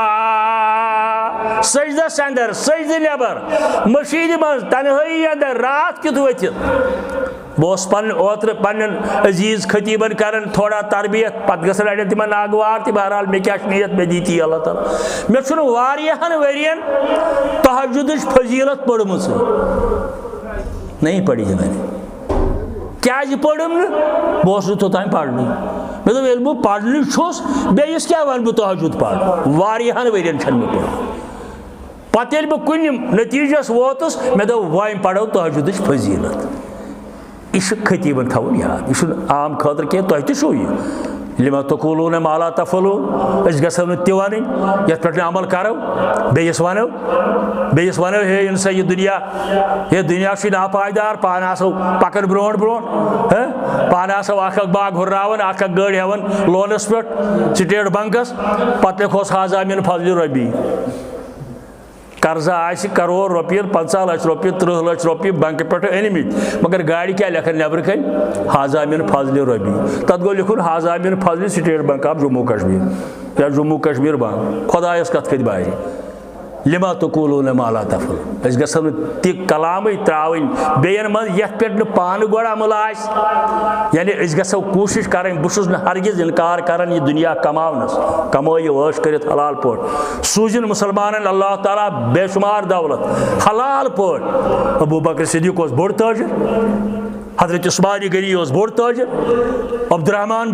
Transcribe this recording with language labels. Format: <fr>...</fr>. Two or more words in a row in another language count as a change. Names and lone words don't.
<ks>سجدس اندر سجدٕ نٮ۪بر مٔشیٖدِ منٛز تنہٲیی اندر راتھ کیُتھ ؤتھِتھ بہٕ اوسُس اوترٕ پننٮ۪ن عزیٖز خطیٖبن کران تھوڑا تربیت پتہٕ گژھن اڑٮ۪ن تِمن ناگوار تہِ بہرحال مےٚ کیٛاہ چھُ نیت مےٚ دِی تی اللہ تعالیٰ مےٚ چھُنہٕ واریاہن ؤرین تہجدٕچ فضیٖلت پٔرمٕژٕے</ks> <ur>نہیں پڑھی ہے میں نے</ur> <ks>کیٛازِ پٔرٕم نہٕ بہٕ اوسُس نہٕ توٚتام پرنٕے مےٚ دوٚپ ییٚلہِ بہٕ پرنٕے چھُس بیٚیِس کیٛاہ وَنہٕ بہٕ تہجد پرٕ واریاہن ؤرین چھنہٕ مےٚ پٔرمٕژ پتہٕ ییٚلہِ بہٕ کُنہِ نٔتیٖجس ووتُس مےٚ دوٚپ وۄنۍ پرو تہجدٕچ فضیٖلت یہ خطیٖبن تھاوُن یاد یہ عام خٲطرٕ کینٛہہ تۄہہِ تہِ چھُو یہِ</ks> <ar>لِما تقوٗلوٗنَ ما لا تفعلوٗن</ar> <ks>أسۍ گژھو نہٕ تہِ وَنٕنۍ یَتھ پٮ۪ٹھ نہٕ عمل کرو بیٚیِس وَنو ہے اِنسا یہِ دُنیا چھُے ناپایدار پانہٕ آسو پکان برونٛٹھ برونٛٹھ پانہٕ آسو اکھ باغ ہُرراوان اکھ گٲڑۍ ہٮ۪وان لونس پٮ۪ٹھ سٹیٹ بنکس پتہٕ لیکھوس</ks> <ar>حاضہ من فضلِ ربی</ar> <ks>قرضہ آسہِ کرور رۄپیہِ 50 لچھ رۄپیہِ 30 لچھ رۄپیہِ بنکہٕ پٮ۪ٹھ أنمٕتۍ مگر گاڑِ کیٛاہ لیکھان نٮ۪برٕ کَنۍ</ks> <ar>حاضہ من فضلِ ربی</ar> <ks>تتھ گوٚو لیکھُن</ks> <ar>حاضہ من فضلِ</ar> <ks>سٹیٹ بنک آف جموں کشمیٖر یا جموں کشمیٖر بنک خۄدایس کتھ کھٔتۍ بارِ</ks> <ar>لِما تقوٗلوٗنَ ما لا تفعلوٗن</ar> <ks>أسۍ گژھو نہٕ تہِ کلامٕے ترٛاوٕنۍ بیٚین منٛز یتھ پٮ۪ٹھ نہٕ پانہٕ گۄڈٕ عمل آسہِ یعنی أسۍ گژھو کوٗشش کرٕنۍ بہٕ چھُس نہٕ ہرگز انکار کران یہِ دُنیا کماونس کمٲیِو عٲش کٔرِتھ حلال پٲٹھۍ سوٗزِن مُسلمانن اللہ تعالیٰ بے شُمار دولت حلال پٲٹھۍ ابوٗ بکر صدیٖق اوس بوٚڑ تٲجر حضرت عثمان غنی اوس بوٚڑ تٲجر عبدالرحمان</ks>